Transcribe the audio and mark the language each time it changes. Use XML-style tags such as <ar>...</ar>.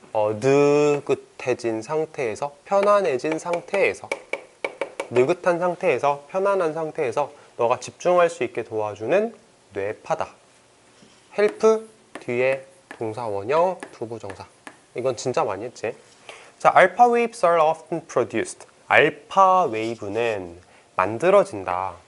<ko>느긋해진 상태에서, 편안해진 상태에서, 느긋한 상태에서, 편안한 상태에서 너가 집중할 수 있게 도와주는 뇌파다. help 뒤에 동사 원형, 투부정사. 이건 진짜 많이 했지.</ko> <en>자, alpha waves are often produced.</en> <ko>알파 웨이브는 만들어진다.</ko>